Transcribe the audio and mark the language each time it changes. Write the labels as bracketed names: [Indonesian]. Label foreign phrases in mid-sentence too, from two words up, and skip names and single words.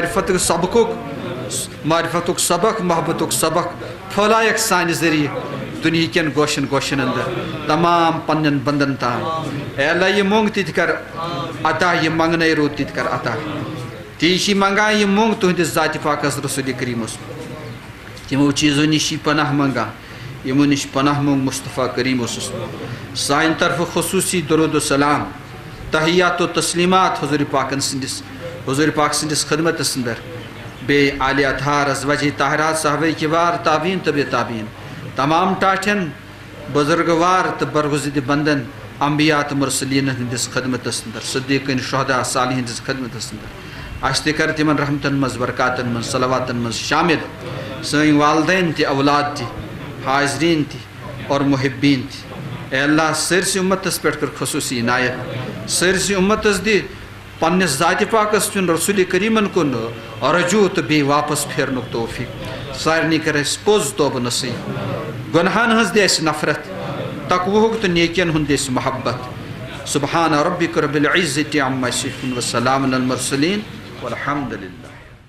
[Kashmiri] معرفتُک سبق محبتُک سبق پھٲلایکھ سانہِ ذٔریعہٕ دُنہیٖکٮ۪ن گوشن گوشن انٛدر تمام پننٮ۪ن بنٛدن تام اے اللہ یہِ موٚنٛگ تہِ تہِ کر عطا یہِ منٛگنَے روٗد تہِ تہِ کر عطا تی چھِ منٛگان یہِ موٚنٛگ تُہنٛدِس ذاتِ پاکس رسوٗلِ کریٖمس تِمو چیٖزو نِش چھِ پناہ منٛگان یِمو نِش پناہ موٚنٛگ مصطفیٰ کریم اوسُس سانہِ طرفہٕ خصوٗصی درود و سلام تحیات و تسلیمات حضوٗرِ پاکن سٕنٛدِس حضوٗرِ پاک سٕنٛدِس خدمتس انٛدر بیٚیہِ عالِ اطہار ازواجِ طاہرات صحابہ کبار تابعین طبع تابعین تمام ٹاٹھٮ۪ن بزرگوار تہٕ برگزیدٕ بندن انبیا تہٕ مرسلیٖنن ہٕنٛدِس خدمتس انٛدر صدیٖقن شہدا صالحیٖن ہٕنٛدِس خدمتس انٛدر اَسہِ تہِ کر تِمن رحمتن منٛز برکاتن منٛز صلواتن منٛز شامل سٲنۍ والدین تہِ اولاد تہِ حاضریٖن تہِ اور محبیٖن تہِ اے اللہ سٲرسٕے اُمتس پٮ۪ٹھ کر خصوٗصی عنایت سٲرسٕے اُمتس دِ پننِس ذاتِ پاکس کُن رسوٗلِ کریٖمن کُن رجوٗع تہٕ بیٚیہِ واپس پھیرنُک توفیٖق سارنٕے کر اَسہِ پوٚز توبہٕ نصیٖب گۄنہن ہٕنٛز دِ اَسہِ نفرت تقوہُک تہٕ نیکین ہُنٛد دِ اَسہِ محبت [Arabic] سبحان ربک رب العزة عما یصفون وسلام علی المرسلین والحمد للہ